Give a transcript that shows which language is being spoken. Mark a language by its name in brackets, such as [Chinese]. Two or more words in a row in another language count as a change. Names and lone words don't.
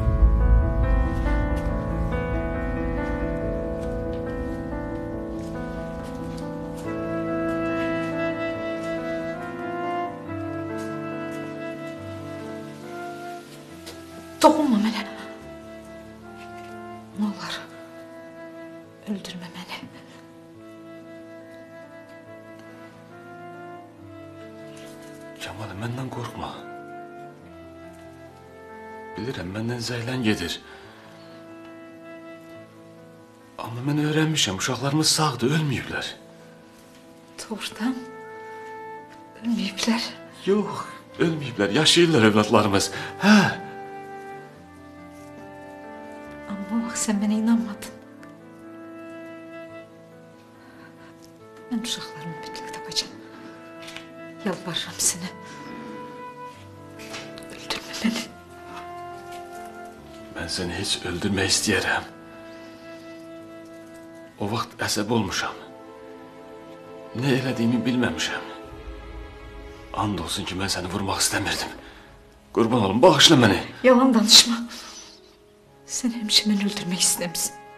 [Azerbaijani] Dokunma mənə. [Turkish] Ne olur, [Azerbaijani] öldürmə məni. [Turkish] Kemal'im benden korkma. [Azerbaijani] Bilirim benden zəylən gedir. [Turkish] Ama ben öğrenmişim, [Azerbaijani] uşaqlarımız sağdır, ölməyiblər. Doğrudan ölməyiblər. Yox, ölməyiblər, yaşayırlar evlatlarımız. Hə? [Turkish] Amma bak sen bana inanmadın. [Azerbaijani] Ben uşaqlarımı mütləq tapacağım. Yalvarırım sənə. Öldürmə beni. Ben seni hiç öldürmək istəyərəm. O vaxt əsəb olmuşam. Ne elədiyimi bilməmişəm. And olsun ki, mən səni vurmaq istəmirdim. Qurban olum, bağışla məni. Yalan danışma. Sen həmişə məni öldürmək istəmişsin.